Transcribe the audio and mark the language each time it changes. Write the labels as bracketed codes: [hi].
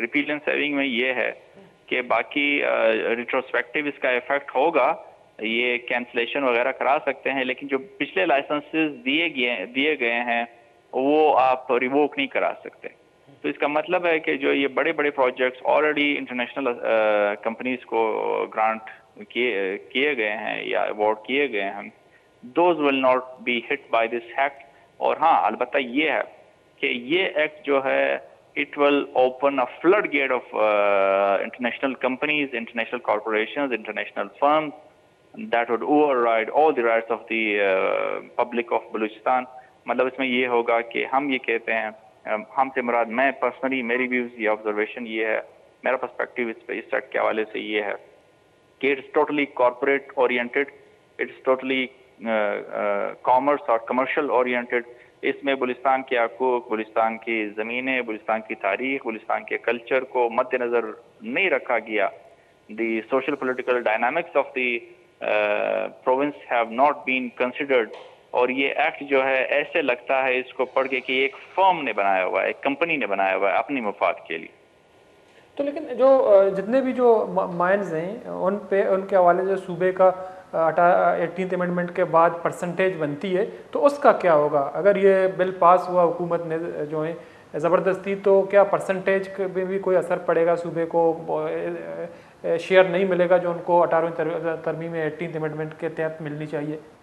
[ur] Repeal and saving میں یہ ہے کہ باقی ریٹروسپیکٹیو اس کا افیکٹ ہوگا, یہ کینسلیشن وغیرہ کرا سکتے ہیں, لیکن جو پچھلے لائسنسز دیے گئے ہیں وہ آپ ریووک نہیں کرا سکتے. تو اس کا مطلب ہے کہ جو یہ بڑے بڑے پروجیکٹس آلریڈی انٹرنیشنل کمپنیز کو گرانٹ کیے گئے ہیں یا ایوارڈ کیے گئے ہیں, [en] Those will not be hit by this act. [ur] اور ہاں البتہ یہ ہے کہ یہ ایکٹ جو ہے [en] it will open a floodgate of international companies, international corporations, international firms that would override all the rights of the public of Balochistan. [ur] مطلب اس میں یہ ہوگا کہ ہم یہ کہتے ہیں, ہم سے مراد میں پرسنلی میری ویوز یہ آبزرویشن یہ ہے, میرا پرسپیکٹیو اس پہ اس ایکٹ کے حوالے سے یہ ہے کہ [en] It's totally corporate oriented, it's totally commerce اور commercial oriented. [ur] اس میں بلوچستان کے حقوق, بلوچستان کی زمینیں, بلوچستان کی تاریخ, بلوچستان کے کلچر کو مد نظر نہیں رکھا گیا. [en] The social political dynamics of the province have not been considered. [ur] اور یہ ایکٹ جو ہے ایسے لگتا ہے اس کو پڑھ کے کہ ایک فرم نے بنایا ہوا ہے, ایک کمپنی نے بنایا ہوا ہے اپنی مفاد کے لیے. تو لیکن جو جتنے بھی جو مائنز ہیں ان پہ ان کے حوالے سے صوبے کا 18th امینڈمنٹ کے بعد پرسنٹیج بنتی ہے, تو اس کا کیا ہوگا اگر یہ بل پاس ہوا حکومت نے جو ہے زبردستی, تو کیا پرسنٹیج میں بھی کوئی اثر پڑے گا؟ صوبے کو شیئر نہیں ملے گا جو ان کو 18ویں ترمیم 18th امینڈمنٹ کے تحت ملنی چاہیے؟